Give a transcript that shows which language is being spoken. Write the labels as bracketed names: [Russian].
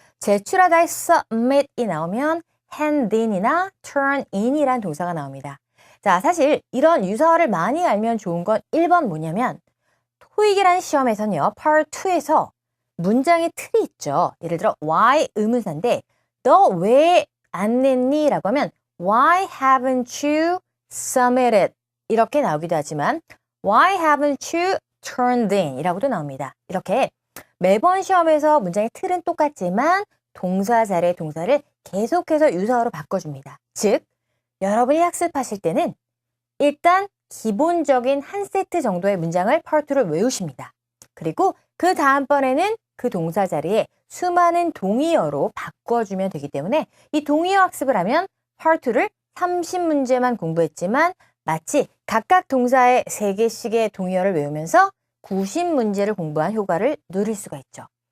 [Korean] 제출하다의 submit이 나오면 hand in이나 turn in이라는 동사가 나옵니다. 자, 사실 이런 유사어를 많이 알면 좋은 건 1번 뭐냐면 토익이라는 시험에서는요. Part 2에서 문장의 틀이 있죠. 예를 들어 why 의문사인데 너 왜 안 냈니? 라고 하면 [English] why haven't you submitted? [Korean] 이렇게 나오기도 하지만 [English] why haven't you turned in? [Korean] 이라고도 나옵니다. 이렇게 매번 시험에서 문장의 틀은 똑같지만 동사 자리의 동사를 계속해서 유사어로 바꿔줍니다. 즉 여러분이 학습하실 때는 일단 기본적인 한 세트 정도의 문장을 Part 2를 외우십니다. 그리고 그 다음번에는 그 동사 자리에 수많은 동의어로 바꿔주면 되기 때문에 이 동의어 학습을 하면 Part 2를 30문제만 공부했지만 마치 각각 동사의 3개씩의 동의어를 외우면서 90문제를 공부한 효과를 누릴 수가 있죠.